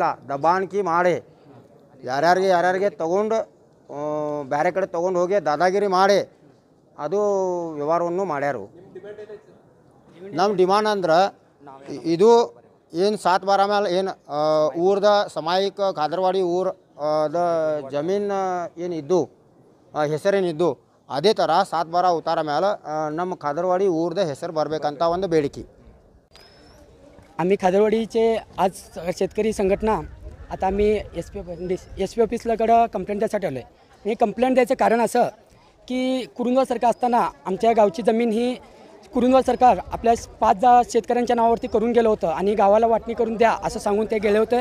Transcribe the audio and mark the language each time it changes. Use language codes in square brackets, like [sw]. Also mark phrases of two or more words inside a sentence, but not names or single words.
[kn] ದಬ್ಬಾಣಿಕೆ ಮಾಡಿ ಯಾರ್ಯಾರಿಗೆ ತೊಗೊಂಡು ಬೇರೆ ಕಡೆ ತೊಗೊಂಡು ಹೋಗಿ ದಾದಾಗಿರಿ ಮಾಡಿ ಅದು ವ್ಯವಹಾರವನ್ನು ಮಾಡ್ಯಾರು. ನಮ್ಮ ಡಿಮಾಂಡ್ ಅಂದ್ರೆ ಇದು ಏನು 7/12 ಮೇಲೆ ಏನು ಊರ್ದ ಸಾಮಾಯಿಕ ಕಾದರವಾಡಿ ದ ಜಮೀನು ಏನಿದ್ದು ಹೆಸರೇನಿದ್ದು ಅದೇ ಥರ 7/12 उतारा ಮೇಲೆ ನಮ್ಮ कादरवाडी ऊरद ಹೆಸರು ಬರಬೇಕಂತ ಒಂದು ಬೇಡಿಕೆ. [mr] आम्ही कादरवाडीचे आज शेतकरी संघटना आता आम्ही SP ऑफिसलाकडं कंप्लेंट द्यायसाठी आलो आहे. हे कंप्लेंट द्यायचं कारण असं की कुरुंदवाड सरकार असताना आमच्या गावची जमीन ही कुरुंदवाड सरकार आपल्या 5 शेतकऱ्यांच्या नावावरती करून गेलं होतं आणि गावाला वाटणी करून द्या असं सांगून ते गेले होते.